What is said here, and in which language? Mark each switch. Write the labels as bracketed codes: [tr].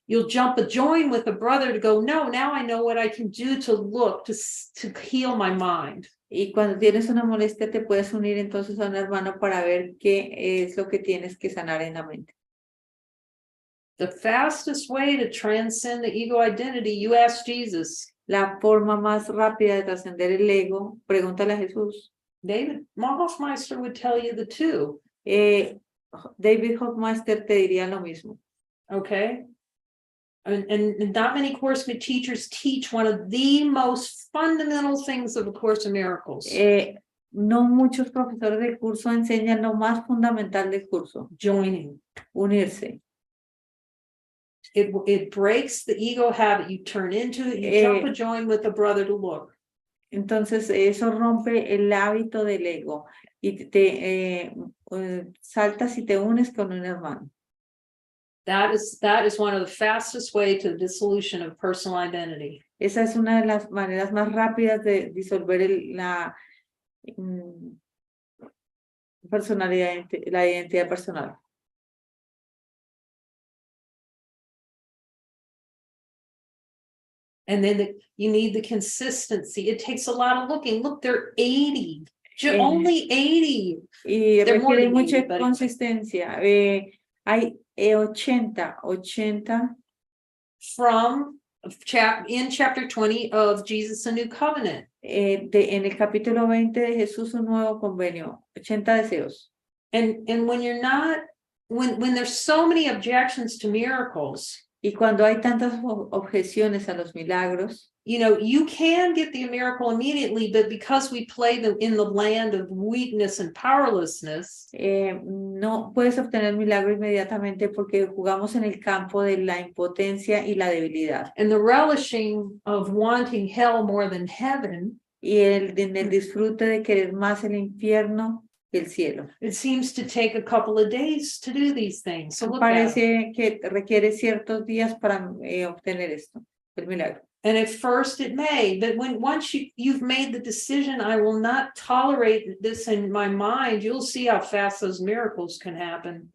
[en] you'll jump a join with a brother to go, no, now I know what I can do to look, to heal my mind. [es] Y cuando tienes una molestia, te puedes unir entonces a un hermano para ver qué es lo que tienes que sanar en la mente. [en] The fastest way to transcend the ego identity, you ask Jesus. [es] La forma más rápida de trascender el ego, pregúntale a Jesús. [en] David Hofmeister would tell you the two. [es] David Hofmeister te diría lo mismo. [en] Okay. And not many Course teachers teach one of the most fundamental things of A Course in Miracles. [es] No muchos profesores del curso enseñan lo más fundamental del curso. [en] Joining. [es] Unirse. [en] It breaks the ego habit. You turn into it, you jump a join with a brother to look. [es] Entonces eso rompe el hábito del ego y te saltas y te unes con un hermano. [en] That is one of the fastest way to the dissolution of personal identity. [es] Esa es una de las maneras más rápidas de disolver la personalidad, la identidad personal. [en] And then you need the consistency. It takes a lot of looking. Look, they're 80. Only 80. [es] Y [en] They're more [es] requiere [en] than [es] mucha [en] 80, but [es] consistencia. Hay 80 [en] from in chapter 20 of Jesus, a New Covenant. [es] En el capítulo 20 de Jesús, un nuevo convenio, 80 deseos. [en] And when you're not, when there's so many objections to miracles, [es] y cuando hay tantas objeciones a los milagros, [en] you know, you can get the miracle immediately, but because we play them in the land of weakness and powerlessness, [es] no puedes obtener el milagro inmediatamente porque jugamos en el campo de la impotencia y la debilidad. [en] and the relishing of wanting hell more than heaven, [es] Y en el disfrute de querer más el infierno que el cielo. [en] it seems to take a couple of days to do these things. So look at it. [es] Parece que requiere ciertos días para obtener esto, el milagro. [en] And at first it may, but once you've made the decision, I will not tolerate this in my mind, you'll see how fast those miracles can happen.